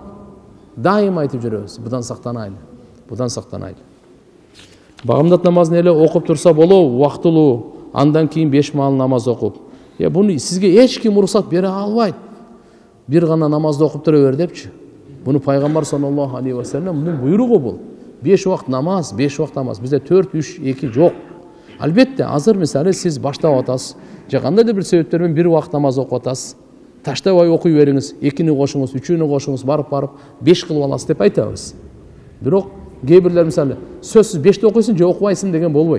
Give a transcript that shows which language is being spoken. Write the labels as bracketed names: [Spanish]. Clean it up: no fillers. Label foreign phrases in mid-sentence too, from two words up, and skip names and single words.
[Kyrgyz] Дайым айтып жүрөбүз, будан сактанайлы. Будан сактанайлы. Багымдат намазын эле окуп турса болобу, убактылуу, андан кийин 5 маал намаз окуп. Буну сизге эч ким уруксат бере албайт. Бир гана намазды окуп тура бер депчи. Буну пайгамбар [Arabic] صلى الله عليه وسلم [Kyrgyz] мунун буйругу бул. 5 убакыт намаз, 5 убакыт намаз. Бизде 4, 3, 2 жок. Албетте, азыр мисалы сиз баштап атасыз, же кандайдыр бир себептер менен 1 убакыт намаз окуп атасыз. Таштабай окуй бериңиз, 2-ни кошуңуз, 3-үнү кошуңуз, барып 5 кылып аласыз деп айтабыз. Бирок кээ бирлер мисалы сөзсүз 5ти окуйсуң же окубайсың деген болбойт.